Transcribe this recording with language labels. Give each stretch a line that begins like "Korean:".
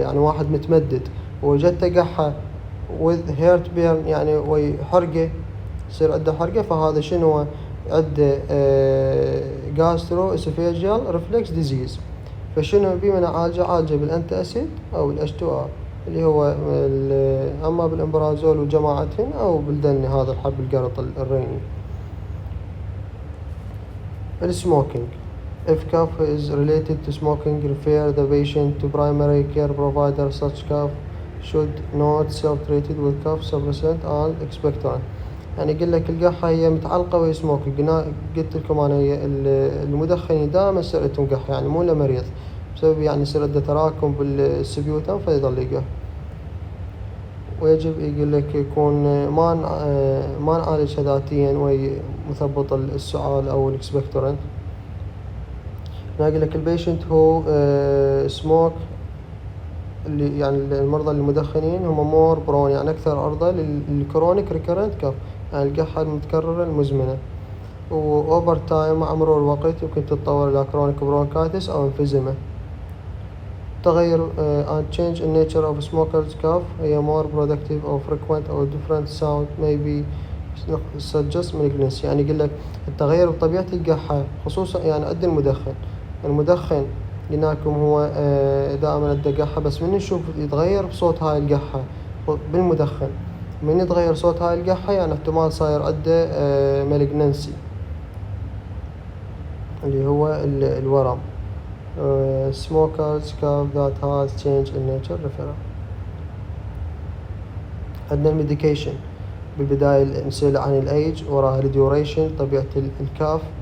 Arabic: يعني واحد متمدد وجدته قحة with heart burn يعني وحرقة يصير عنده حرقة، فهذا شنو عنده gastroesophageal reflux disease. فشنو بيه من عالجه بالأنتي أسيد أو الH2R اللي هو أما بالإمبرازول وجماعتهن أو بالدني هذا الحب القرط الريني. السموكينج
English: If cough is related to smoking, refer the patient to primary care provider. Such cough should not self-treated with cough suppressant and expectorant.
Arabic: يعني يقول لك القحة هي متعلقة ويا سموك. قلت لكم أنا هي المدخن دائما يصير عندهم قحة، يعني مو مريض، بسبب يعني يصير عنده تراكم بالسبيوتم فيظل يقح. ويجب يقول لك يكون ما نعالجها ذاتيا وهي مثبط السعال أو الإكسبكتورنت. يقول لك البيشنت هو سموك، اللي يعني المرضى المدخنين هم مور برون، يعني أكثر عرضة للكرونيك ريكرنت كاف، يعني القحة المتكررة المزمنة، وأوفر تايم مع مرور الوقت يمكن تتطور إلى كرونيك برونكايتس أو انفيزيما.
English: تغير and change in nature of smokers cough هي more productive or frequent or different sound maybe suggest malignancy.
Arabic: يعني يقول لك التغير بطبيعة القحة خصوصا يعني قد المدخن قلنا لكم هو دائما عنده قحة، بس من نشوف يتغير بصوت هاي القحة بالمدخن، من يتغير صوت هاي القحة يعني احتمال صاير عنده malignancy اللي هو الورم.
English: smokers cough that has change in nature referral.
Arabic: عندنا الميديكيشن بالبداية نسأل عن الأيج، وراها الديوريشن، طبيعة الكاف.